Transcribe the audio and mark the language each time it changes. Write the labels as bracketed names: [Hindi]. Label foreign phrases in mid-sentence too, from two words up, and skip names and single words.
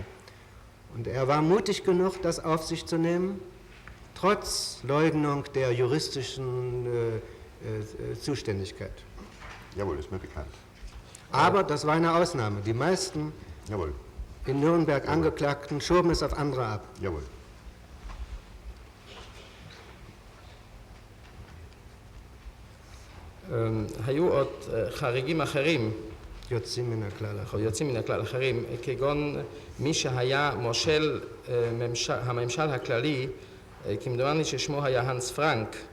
[German] Und er war mutig genug, das auf sich zu nehmen, trotz Leugnung der juristischen Zuständigkeit. Jawohl, ist mir bekannt. Aber das war eine Ausnahme. Die meisten in Nürnberg Angeklagten schoben es auf andere ab. Jawohl. [Hebrew] היו עוד חריגים אחרים, יוצאים מן הכלל אחרים, כגון מי שהיה מושל הממשל הכללי, כמדומני ששמו היה הנס פרנק,